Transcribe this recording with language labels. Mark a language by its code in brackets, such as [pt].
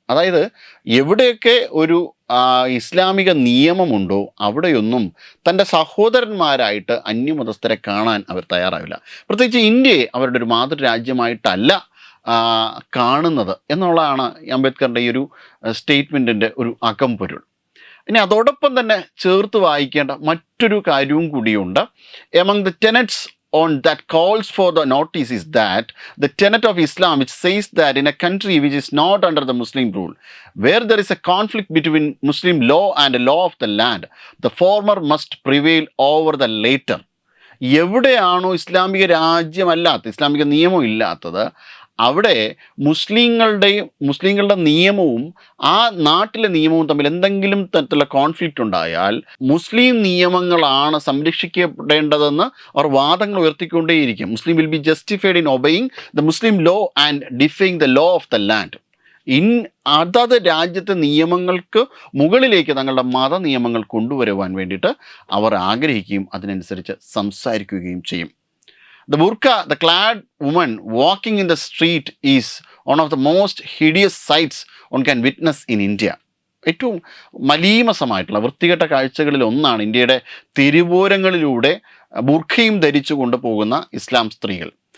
[ml] അതായത് എവിടെയൊക്കെ ഒരു ഇസ്ലാമിക നിയമമുണ്ടോ അവിടെയൊന്നും തൻ്റെ സഹോദരന്മാരായിട്ട് അന്യമതസ്ഥരെ കാണാൻ അവർ തയ്യാറാവില്ല. പ്രത്യേകിച്ച് ഇന്ത്യയെ അവരുടെ ഒരു മാതൃരാജ്യമായിട്ടല്ല കാണുന്നത് എന്നുള്ളതാണ് അംബേദ്കറിൻ്റെ ഈ ഒരു സ്റ്റേറ്റ്മെൻറ്റിൻ്റെ ഒരു അകംപൊരുൾ. ഇനി അതോടൊപ്പം തന്നെ ചേർത്ത് വായിക്കേണ്ട മറ്റൊരു കാര്യവും കൂടിയുണ്ട്. [en] Among the tenets on that calls for the notice is that the tenet of Islam which says that in a country which is not under the Muslim rule, where there is a conflict between Muslim law and the law of the land, the former must prevail over the later. [ml] എവിടെയാണോ ഇസ്ലാമിക രാജ്യമല്ലാത്ത, ഇസ്ലാമിക നിയമം ഇല്ലാത്തത്, അവിടെ മുസ്ലിങ്ങളുടെ നിയമവും ആ നാട്ടിലെ നിയമവും തമ്മിൽ എന്തെങ്കിലും തരത്തിലുള്ള കോൺഫ്ലിക്റ്റ് ഉണ്ടായാൽ മുസ്ലിം നിയമങ്ങളാണ് സംരക്ഷിക്കപ്പെടേണ്ടതെന്ന് അവർ വാദങ്ങൾ ഉയർത്തിക്കൊണ്ടേയിരിക്കും. [en] Muslim will be justified in obeying the Muslim law and defying the law of the land. [ml] അതത് രാജ്യത്തെ നിയമങ്ങൾക്ക് മുകളിലേക്ക് തങ്ങളുടെ മത നിയമങ്ങൾ കൊണ്ടുവരുവാൻ വേണ്ടിയിട്ട് അവർ ആഗ്രഹിക്കുകയും അതിനനുസരിച്ച് സംസാരിക്കുകയും ചെയ്യും. [en] The burqa, the clad woman walking in the street is one of the most hideous sights one can witness in India. [ml] ഏറ്റവും മലീമസമായിട്ടുള്ള വൃത്തികെട്ട കാഴ്ചകളിൽ ഒന്നാണ് ഇന്ത്യയുടെ തെരുവോരങ്ങളിലൂടെ ബുർഖയും ധരിച്ചു കൊണ്ടുപോകുന്ന ഇസ്ലാം സ്ത്രീകൾ.